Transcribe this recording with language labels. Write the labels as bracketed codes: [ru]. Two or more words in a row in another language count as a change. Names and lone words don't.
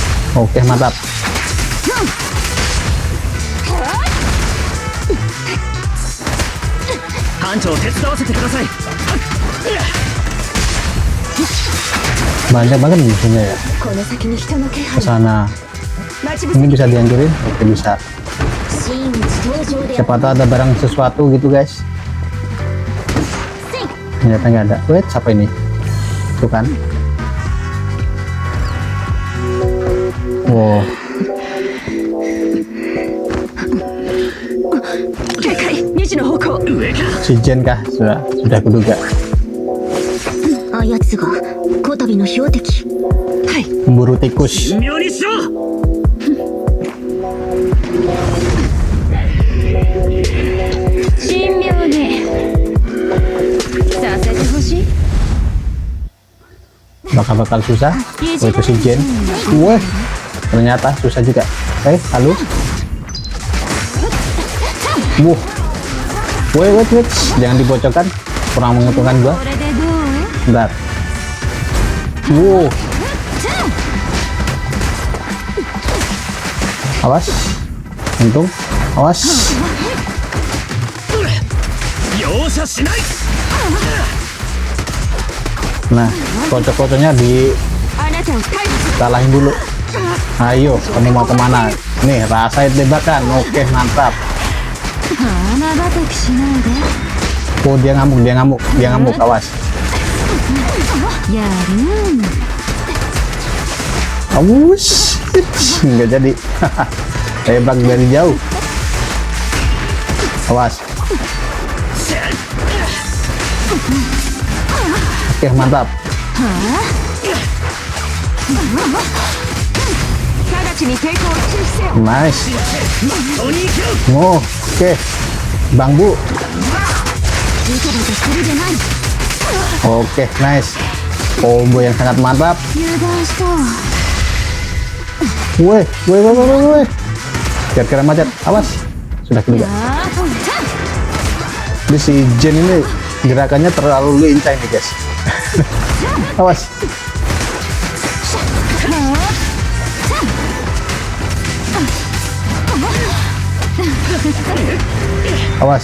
[id] Oke, mantap. Banyak banget musuhnya ya. [ja] この先に人の気 [id] Ke [ja] 配 [id] sana. [ja] 待ち [id] Ini [ja] 伏せ [id] bisa dihancurin? Oke, bisa. [ja] 真打ち登場で [id] Siapa tahu ada barang sesuatu gitu, guys. Ternyata nggak ada. Wait, siapa ini? Tuh kan. Wow. [ja] 警戒2時の方向 [id] Si Jen kah? Sudah kuduga. [ja] あやつがこたびの標的 [id] Pemburu tikus. [ja] 妙にしろ。神妙にさせてほしい [id] Bakal susah. Oh, itu si Jen. Wah, ternyata susah juga. Halo. Wuh. Wait. Jangan dibocorkan. Kurang menguntungkan gua. [ja] これでどう [id] Bentar. Wuh. Awas. Untung. Awas. [ja] 容赦しない。 [id] Nah, kocok-kocoknya [ja] あなたを逮捕 [id] dikalahin dulu. Ayo, kamu mau kemana? Nih, rasain tembakan. Oke, mantap. [ja] まばたきしないで [id] Oh, dia ngamuk. Awas. [ja] やる [id] Awas. Nggak jadi. Tembak dari jauh. Awas. Oke, mantap. [ja] 直ちに抵抗を中止せよ [id] Nice. [ja] とに行けろ。 [id] Oh, oke. Bang Bu. [ja] ジタバタするでない [id] Oke, nice. Combo yang sangat mantap. [ja] 油断した [id] Woi. Kira-kira macet. Awas. Sudah keluar. Ini si Jen ini gerakannya terlalu lincah nih, guys. Awas. Awas.